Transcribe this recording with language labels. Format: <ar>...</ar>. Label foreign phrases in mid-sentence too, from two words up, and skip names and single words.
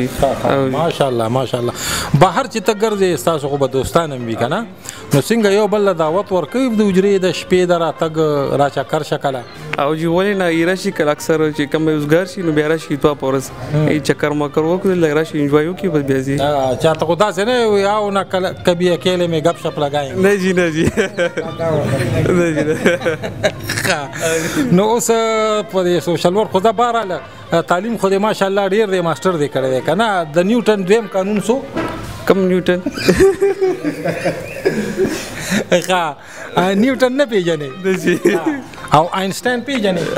<ar>ماشاءالله ماشاءالله</ar> <ps>بهر چې ته ګرځې ستاسو خو به دوستان هم وي که نه نو څنګه یو بل له دعوت ورکوي د حجرې د شپې د راتګ راچکر شه کله او جی ولې نه یې راشي کله اکثر چې کوم یوزګار شي نو بیا راشي دوه په ورځ چکر مکر وکړو لږ راشي انجوای وکړي بس بیا ځي چاته خو داسې نه وي او نه</ps> <ur>کبھی اکیلے میں گپ شپ لگائیں</ur> <ps>نه جی نه جی نو اوس په دې</ps> <en>social work</en> <ps>خو دا بهرحاله تعلیم خو دې ماشاءالله ډېر دی ماسټر دی کړی دی که نه د نیوټن دویم قانون سو کم نیوټن ښه نیوټن نه پېژنې او آینسټاین پېژنې</ps>